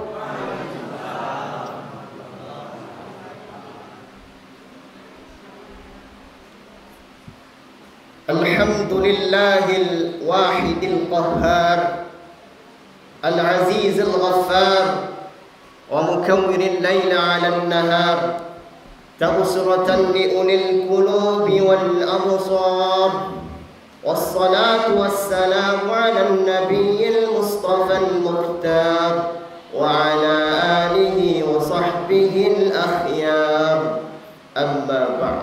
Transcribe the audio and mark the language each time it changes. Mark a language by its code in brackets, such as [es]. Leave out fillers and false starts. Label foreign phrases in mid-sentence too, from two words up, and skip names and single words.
[ar] الحمد لله الواحد القهار، العزيز الغفار، ومكور الليل على النهار، تبصرة لأولي القلوب والأبصار. والصلاة والسلام على النبي المصطفى المختار وعلى آله وصحبه الأخيار. أما بعد.